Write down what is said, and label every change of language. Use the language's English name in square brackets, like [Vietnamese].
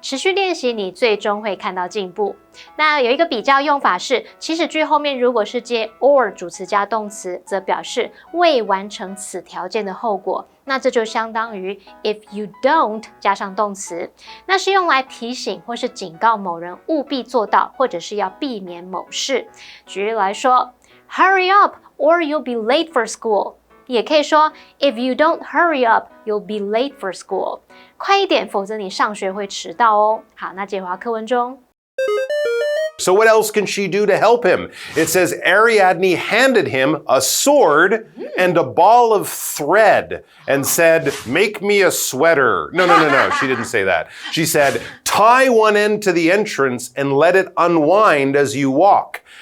[Chinese] 持续练习，你最终会看到进步。那有一个比较用法是，祈使句后面如果是接 or 主词加动词，则表示未完成此条件的后果。那这就相当于 [English] if you don't [Chinese] 加上动词，那是用来提醒或是警告某人务必做到，或者是要避免某事。举例来说 [English] ，Hurry up or you'll be late for school。 [Chinese] 也可以说 [English] if you don't hurry up, you'll be late for school。 [Chinese] 快一点，否则你上学会迟到哦。好，那接回到课文中。 [English] So what else can she do to help him? It says Ariadne handed him a sword and a ball of thread and said, make me a sweater. No, she didn't say that. She said, tie one end to the entrance and let it unwind as you walk.